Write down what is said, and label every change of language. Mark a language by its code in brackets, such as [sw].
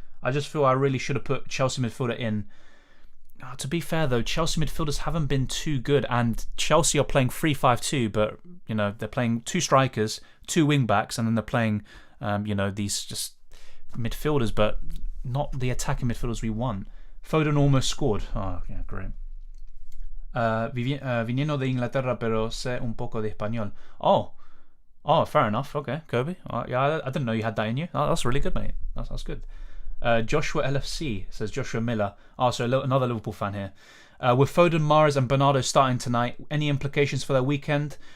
[en] I just feel I really should have put Chelsea midfielder in. To be fair, though, Chelsea midfielders haven't been too good, and Chelsea are playing 3-5-2, but, they're playing 2 strikers, 2 wing-backs, and then they're playing, these just midfielders, but not the attacking midfielders we want. Foden almost scored. Oh, yeah, great. [es] Viniendo de Inglaterra, pero sé un poco de español. [en] Oh, fair enough. Okay, Kirby. Yeah, I didn't know you had that in you. Oh, that's really good, mate. That's good. Joshua LFC says Joshua Miller. So another Liverpool fan here. With Foden, Mahrez and Bernardo starting tonight, any implications for their weekend?